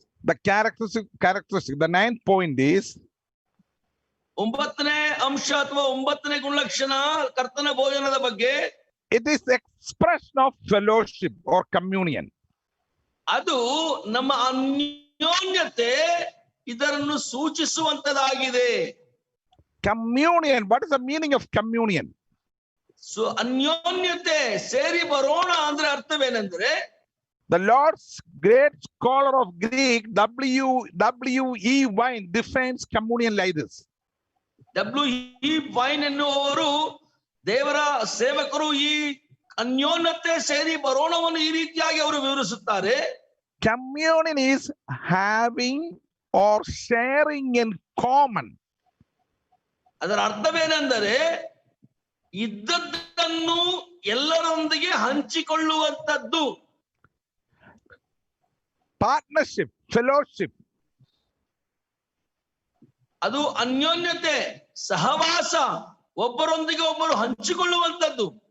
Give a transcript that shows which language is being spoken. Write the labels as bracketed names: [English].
[English] the characteristic, the ninth point is [Kannada] 9ನೇ ಅಂಶ ಅಥವಾ 9ನೇ ಗುಣಲಕ್ಷಣ ಕರ್ತನ ಭೋಜನದ ಬಗ್ಗೆ. [English] it is expression of fellowship or communion. [Kannada] ಅದು ನಮ್ಮ ಅನ್ಯೋನ್ಯತೆ ಇದನ್ನು ಸೂಚಿಸುವಂತದಾಗಿದೆ. [English] Communion, what is the meaning of communion? [Kannada] So ಅನ್ಯೋನ್ಯತೆ, ಸೇರಿ ಬರೋಣ ಅಂದ್ರೆ ಅರ್ಥವೇನೆಂದ್ರೆ, [English] the Lord's great scholar of Greek W.E. Wine defines communion like this. W.E. [Kannada] Wine ಎನ್ನುವವರು ದೇವರ ಸೇವಕರು ಈ ಅನ್ಯೋನ್ಯತೆ ಸೇರಿ ಬರೋಣವನ್ನು ಈ ರೀತಿಯಾಗಿ ಅವರು ವಿವರಿಸುತ್ತಾರೆ. [English] Communion is having or sharing in common. [Kannada] ಅದರ ಅರ್ಥವೇನೆಂದರೆ ಇದ್ದದ್ದನ್ನು ಎಲ್ಲರೊಂದಿಗೆ ಹಂಚಿಕೊಳ್ಳುವಂತದ್ದು. [English] Partnership, fellowship. [Kannada] ಅದು ಅನ್ಯೋನ್ಯತೆ, ಸಹವಾಸ, ಒಬ್ಬರೊಂದಿಗೆ ಒಬ್ಬರು ಹಂಚಿಕೊಳ್ಳುವಂತದ್ದು.